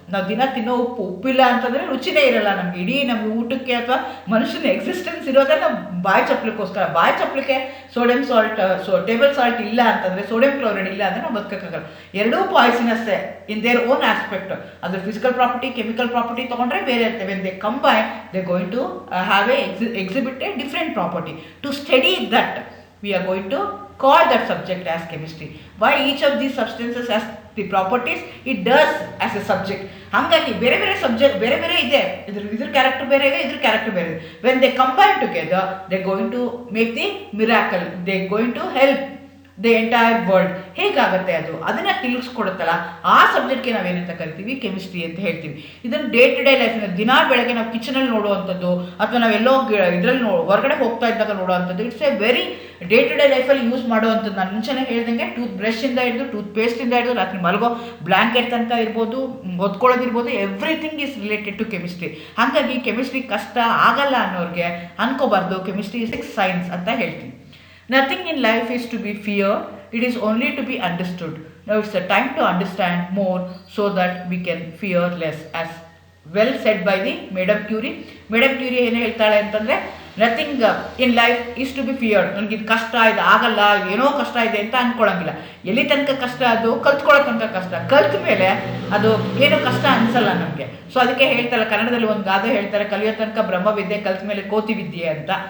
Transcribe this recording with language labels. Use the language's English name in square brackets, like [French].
[Kannada] ನಾವು ದಿನ ತಿನ್ನೋ ಉಪ್ಪಿಲ್ಲ ಅಂತಂದರೆ ರುಚಿನೇ ಇರಲ್ಲ ನಮಗೆ. ಇಡೀ ನಮಗೆ ಊಟಕ್ಕೆ ಅಥವಾ ಮನುಷ್ಯನ ಎಕ್ಸಿಸ್ಟೆನ್ಸ್ ಇರೋದೇ ನಾವು ಬಾಯಿ ಚಪ್ಪಲಿಕ್ಕೋಸ್ಕರ. ಬಾಯಿ ಚಪ್ಪಲಿಕ್ಕೆ ಸೋಡಿಯಂ ಸಾಲ್ಟ್, ಟೇಬಲ್ ಸಾಲ್ಟ್ ಇಲ್ಲ ಅಂತಂದರೆ, ಸೋಡಿಯಂ ಕ್ಲೋರೈಡ್ ಇಲ್ಲ ಅಂದರೆ ನಾವು ಬದುಕೋಕ್ಕಾಗಲ್ಲ. ಎರಡೂ ಪಾಯ್ಸನಸ್ಸೇ [English] In their own aspect. [Kannada] ಅದ್ರ ಫಿಸಿಕಲ್ ಪ್ರಾಪರ್ಟಿ, ಕೆಮಿಕಲ್ ಪ್ರಾಪರ್ಟಿ ತೊಗೊಂಡ್ರೆ ಬೇರೆ ಇರ್ತವೆ. [English] They combine, they going to have exhibit a different property. To study that we are going to call that subject as chemistry. Why each of these substances has the properties it does as a subject. [Kannada] ಹಾಗಾಗಿ ಬೇರೆ ಬೇರೆ subject ಬೇರೆ ಬೇರೆ ಇದೆ. ಇದ್ರ character ಬೇರೆ ಇದೆ, ಇದ್ರ ಕ್ಯಾರೆಕ್ಟರ್ ಬೇರೆ ಇದೆ. [English] When they combine together they going to make the miracle. They going to help the entire world [Kannada] ಹೇಗಾಗುತ್ತೆ ಅದನ್ನು ತಿಳಿಸ್ಕೊಡುತ್ತಲ್ಲ, ಆ ಸಬ್ಜೆಕ್ಟ್ಗೆ ನಾವೇನಂತ ಕರಿತೀವಿ, ಕೆಮಿಸ್ಟ್ರಿ ಅಂತ ಹೇಳ್ತೀವಿ. ಇದನ್ನು ಡೇ ಟು ಡೇ ಲೈಫ್, ದಿನ ಬೆಳಗ್ಗೆ ನಾವು ಕಿಚನಲ್ಲಿ ನೋಡುವಂಥದ್ದು ಅಥವಾ ನಾವೆಲ್ಲೋ ಇದರಲ್ಲಿ ಹೊರಗಡೆ ಹೋಗ್ತಾ ಇದ್ದಾಗ ನೋಡುವಂಥದ್ದು, [English] it's a very day to day [Kannada] ಲೈಫಲ್ಲಿ ಯೂಸ್ ಮಾಡುವಂಥದ್ದು. ನಾನು ಮುಂಚೆನೇ ಹೇಳ್ದಂಗೆ ಟೂತ್ ಬ್ರಷಿಂದ ಹಿಡಿದು ಟೂತ್ ಪೇಸ್ಟಿಂದ ಹಿಡಿದು ರಾತ್ರಿ ಮಲಗೋ ಬ್ಲ್ಯಾಂಕೆಟ್ ತನಕ ಇರ್ಬೋದು, ಹೊದ್ಕೊಳ್ಳೋದಿರ್ಬೋದು, [English] Everything is related to chemistry. [Kannada] ಹಾಗಾಗಿ ಕೆಮಿಸ್ಟ್ರಿ ಕಷ್ಟ ಆಗಲ್ಲ ಅನ್ನೋರಿಗೆ ಅನ್ಕೋಬಾರ್ದು. [English] chemistry is science [Kannada] ಅಂತ ಹೇಳ್ತೀನಿ. [English] Nothing in life is to be feared, it is only to be understood. Now it's a time to understand more so that we can fear less, as well said by the Madam Curie. [Kannada] Madam Curie ಏನು ಹೇಳ್ತಾಳೆ ಅಂತಂದರೆ, [English] Nothing in life is to be feared. [Kannada] ನನಗೆ ಇದು ಕಷ್ಟ ಇದೆ, ಆಗಲ್ಲ, ಏನೋ ಕಷ್ಟ ಇದೆ ಅಂತ ಅಂದ್ಕೊಳಂಗಿಲ್ಲ. ಎಲ್ಲಿ ತನಕ ಕಷ್ಟ ಕಲ್ತ್ಕೊಳ್ಳೋ ತನಕ ಕಷ್ಟ, ಕಲ್ತ ಮೇಲೆ ಅದು ಏನೋ ಕಷ್ಟ ಅನಿಸಲ್ಲ ನಮಗೆ. ಸೊ ಅದಕ್ಕೆ ಹೇಳ್ತಾರೆ, ಕನ್ನಡದಲ್ಲಿ ಒಂದು ಗಾದೆ ಹೇಳ್ತಾರೆ, ಕಲಿಯೋ ತನಕ ಬ್ರಹ್ಮವಿದ್ಯೆ, ಕಲ್ತ ಮೇಲೆ ಕೋತಿ ವಿದ್ಯೆ ಅಂತ.